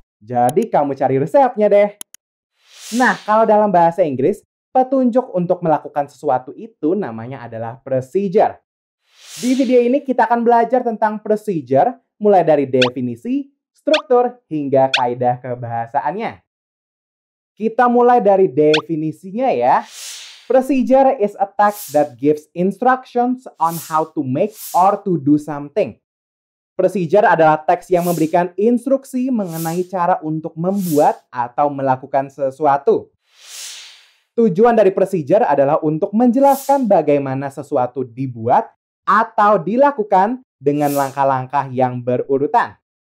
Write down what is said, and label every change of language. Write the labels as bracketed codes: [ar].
[id] Jadi kamu cari resepnya deh. Nah, kalau dalam bahasa Inggris, petunjuk untuk melakukan sesuatu itu namanya adalah procedure. Di video ini kita akan belajar tentang procedure, mulai dari definisi, struktur, hingga kaidah kebahasaannya. Kita mulai dari definisinya ya. [en] Procedure is a text that gives instructions on how to make or to do something. [id] Procedure adalah teks yang memberikan instruksi mengenai cara untuk membuat atau melakukan sesuatu. Tujuan dari procedure adalah untuk menjelaskan bagaimana sesuatu dibuat atau dilakukan dengan langkah-langkah yang berurutan.